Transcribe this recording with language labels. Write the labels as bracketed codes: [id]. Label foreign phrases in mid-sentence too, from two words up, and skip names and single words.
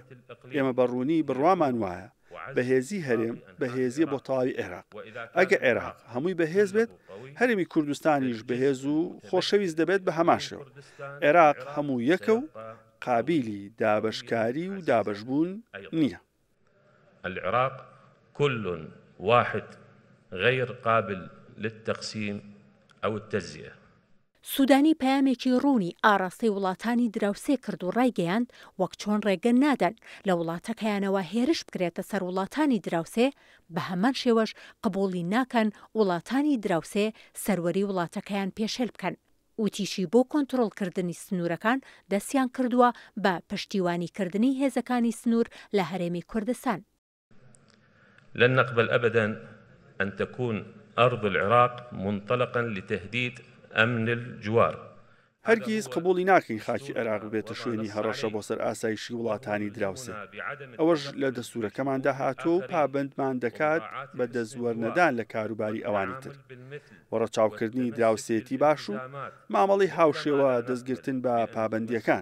[ckb] ئێمە بەڕوونی بڕوامان وایە بەهێزی هەرێم بەهێزیە بۆ تەواوی عێراق. ئەگە عێراق هەمووی بەهێز بێت هەرێمی کوردستانیش بەهێز و خۆشەویست دەبێت بە هەماشەوە. عێراق هەموو یەکە و قابلی دابەشکاری و دابەشبوون نییە. [ar] العراق كل واحد غير قابل للتقسيم أو التجزئة. [ckb] سوودانی پەیامێکی ڕوونی ئاڕاستەی وڵاتانی دراوسێ کرد و ڕایگەیاند وەک چۆن ڕێگە نادەن لە وڵاتەکەیانەوە هێرش بکرێتە سەر وڵاتانی دراوسێ بە هەمان شێوەش قبوڵی ناکەن وڵاتانی دراوسێ سەروەری وڵاتەکەیان پێشێل بکەن. وتیشی بۆ کۆنتڕۆڵکردنی سنوورەکان دەستیان کردووە بە پشتیوانیکردنی هێزەکانی سنوور لە هەرێمی کوردستان. [ar] لن نقبل أبدا أن تكون أرض العراق منطلقا لتهديد أمن الجوار. [ckb] هەرگیز قبولی ناکەین خاکی عێراق بێتە شوێنی هەڕەشە بۆ سەر ئاسایشی وڵاتانی دراوسێ. ئەوەش لە دەستورەکەماندا هاتووە و پابندمان دەکات بە دەستوەرنەدان لە کاروباری ئەوانی تر. وەڕەچاوکردنی دراوسێتی باش و مامەڵی هاوشێوە دەستگرتن بە پابندیەکان.